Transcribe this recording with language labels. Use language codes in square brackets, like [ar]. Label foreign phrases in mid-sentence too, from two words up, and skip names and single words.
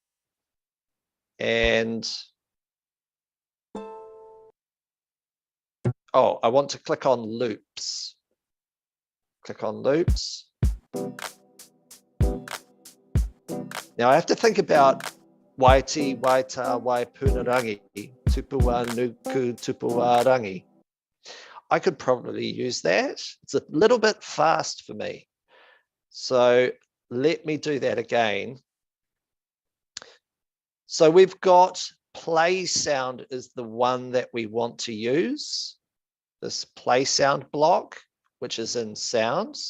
[en] And oh, I want to click on loops. Click on loops. Now I have to think about waiti, waita, waipunarangi, tupua nuku, tupua rangi. I could probably use that. It's a little bit fast for me. So let me do that again. So we've got play sound is the one that we want to use. This play sound block, which is in sounds.